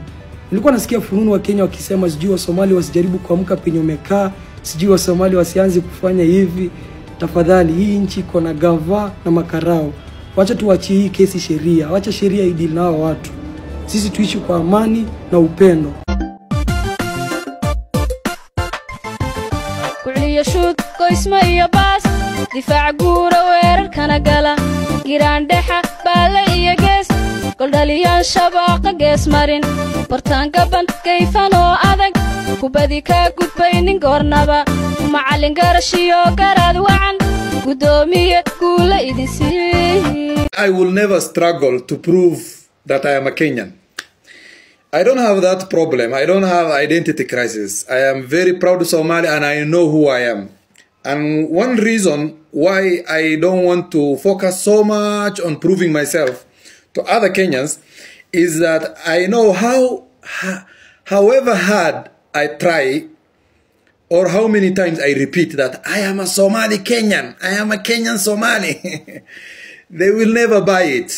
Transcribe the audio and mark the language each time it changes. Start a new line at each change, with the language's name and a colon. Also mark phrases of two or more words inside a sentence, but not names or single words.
Swahili: Nilikuwa nasikia fununu wa Kenya wakisema sijui wa Somali wasijaribu kuamka penye umekaa, sijui wa Somali wasianze kufanya hivi. Tafadhali, hii nchi iko na gava na makarao. Wacha tuachie hii kesi sheria. Wacha sheria idili na hao watu. Sisi tuishi kwa amani na upendo.
Somali: Kuliya shoot qoysma iyo baas difaac guura weerarkana gala giraandhexa baale iyo gees goldhaliyaan shabaaqa gees marin bartaan gaban kayfan oo adag kubadi ka gudbaynin goornaba macallin garashiyo garaad wacan gudoomiye guula idin sii.
English: I will never struggle to prove that I am a Kenyan. I don't have that problem. I don't have identity crisis. I am very proud of Somali and I know who I am. And one reason why I don't want to focus so much on proving myself to other Kenyans is that I know however hard I try or how many times I repeat that I am a Somali Kenyan, I am a Kenyan Somali, they will never buy it.